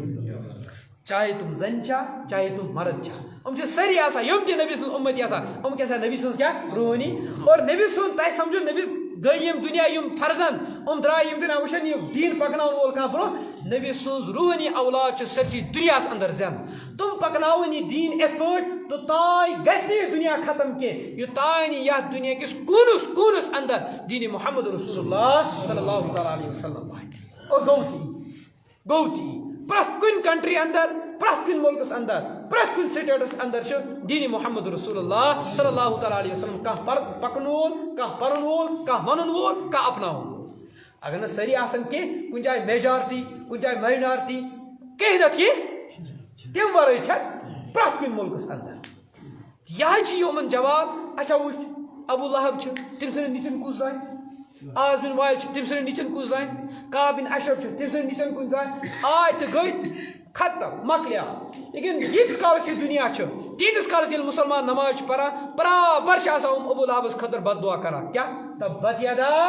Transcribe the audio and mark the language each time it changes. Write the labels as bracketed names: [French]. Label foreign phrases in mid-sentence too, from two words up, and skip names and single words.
[Kashmiri] چاہے تِم زنہِ چھا چاہے تِم مرد چھا یِم چھِ سٲری آسان یِم تہِ نبی سٕنٛز اُمتی آسان یِم کیٛاہ آسان نبی سٕنٛز کیٛاہ روحٲنی اور نبی سُنٛد تۄہہِ سمجھو نبی گٔے یِم دُنیا یِم فرزن یِم درٛاے یِم دُنیا وٕچھن یہِ دیٖن پکناوُن وول کانٛہہ برونٛہہ نبی سٕنٛز روحٲنی اولاد چھِ سٲرسٕے دُنیاہس اندر زنٛدٕ تِم پکناوٕنۍ یہِ دیٖن یِتھ پٲٹھۍ تہٕ تانۍ گژھِ نہٕ یہِ دُنیا ختم کینٛہہ یوٚتانۍ یتھ دُنیا کِس کوٗنس اندر دیٖنِ [Arabic] محمد رسول اللہ صلی اللہ تعالیٰ علیہ وسلم [Kashmiri] اور گوٚو تی پرٛٮ۪تھ کُنہِ کنٹری اندر پرٛٮ۪تھ کُنہِ مُلکس اندر پرٛٮ۪تھ کُنہِ سٹیٹس اندر چھُ دیٖنِ [Arabic] محمد رسول اللہ صلی اللہ تعالیٰ علیہ وسلم [Kashmiri] کانٛہہ پکنہٕ وول کانٛہہ پرن وول کانٛہہ ونن وول کانٛہہ اپناوُن وول اگر نہٕ سٲری آسن کینٛہہ کُنہِ جایہِ میجارٹی کُنہِ جایہِ ماینارٹی کینٛہہ نتہٕ کینٛہہ تمہِ ورٲے چھِ پرٛٮ۪تھ کُنہِ مُلکس اندر یہے چھِ یِمن جواب اچھا وٕچھ ابوٗ لہب چھُ تٔمۍ سٕنٛدٮ۪ن نِچن کُس زانہِ آز بن وائل چھِ تٔمۍ سٕنٛدٮ۪ن نِچن کُس زانہِ کعب بن اشرف چھُ تٔمۍ سٕنٛدٮ۪ن نِچن کُس زانہِ آے تہٕ گٔے ختم مکلیو لیکن ییٖتِس کالس یہِ دُنیا چھُ تیٖتِس کالس ییٚلہِ مُسلمان نماز چھِ پران برابر چھِ آسان یِم ابوٗ لہبس خٲطرٕ بد دعا کران کیٛاہ [Arabic] تبت یدا